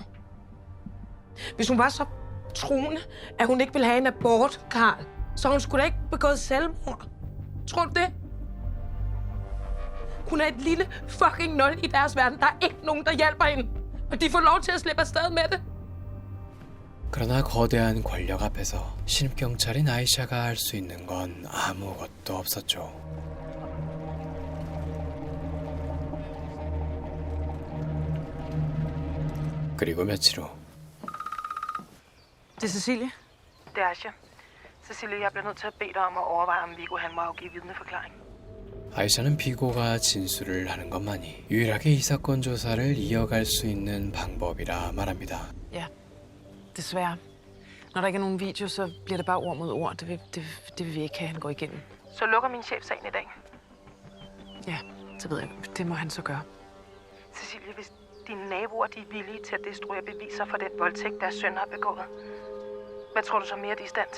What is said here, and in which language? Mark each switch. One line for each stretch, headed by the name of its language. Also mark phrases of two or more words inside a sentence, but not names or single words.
Danish: Hvis hun var så troende, at hun ikke ville have en abort, Karl, så hun skulle da ikke begået selvmord. Tror du det? Hun er et lille fucking nul i deres verden. Der er ikke nogen, der hjælper hende. Og de får lov til at slippe afsted med det.
Korean: 그러나 거대한 권력 앞에서 신입경찰인 아이샤가 할 수 있는 건 아무것도 없었죠. 그리고 며칠 후
Danish: Det er Cecilie. Det er Asja. Cecilie, jeg bliver nødt til at bede dig om at overveje, om Viggo han må afgive vidneforklaring.
Korean: 아이샤는 비고가 진술을 하는 것만이 유일하게 이 사건 조사를 이어갈 수 있는 방법이라 말합니다.
Danish: Ja, desværre. Når der ikke er nogen video, så bliver det bare ord mod ord. Det vil vi ikke have, han går igennem. Så lukker min chef sagen i dag. Ja, det ved jeg. Det må han så gøre. Cecilie, hvis dine naboer de er villige til at destruere beviser for den voldtægt, deres søn har begået, hvad tror du så mere, de er i stand til?